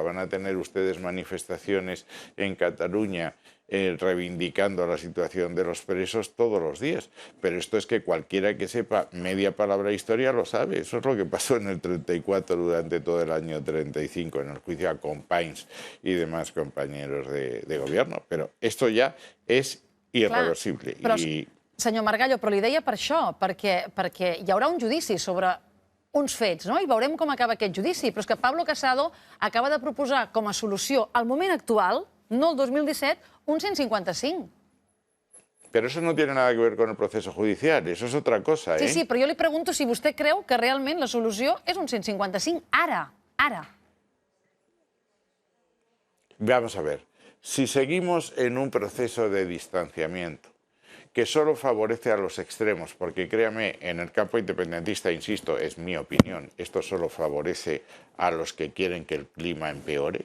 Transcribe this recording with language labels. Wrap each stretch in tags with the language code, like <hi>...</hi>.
<es>Van a tener ustedes manifestaciones en Cataluña reivindicando la situación de los presos todos los días. Pero esto es que cualquiera que sepa media palabra de historia lo sabe. Eso es lo que pasó en el 34 durante todo el año 35, en el juicio a Companys y demás compañeros de gobierno. Pero esto ya és irreversible.</es> <ca>Clar, però, senyor Margallo, però li deia per això, perquè hi haurà un judici sobre uns fets, no? I veurem com acaba aquest judici. Però és que Pablo Casado acaba de proposar com a solució al moment actual, no el 2017, un 155.</ca> <es>Pero eso no tiene nada que ver con el proceso judicial, eso es otra cosa,</es> <ca>Sí, sí, però jo li pregunto si vostè creu que realment la solució és un 155 ara.</ca> <es>Vamos a ver, si seguimos en un proceso de distanciamiento que solo favorece a los extremos, porque créame, en el campo independentista, insisto, es mi opinión, esto solo favorece a los que quieren que el clima empeore.</es>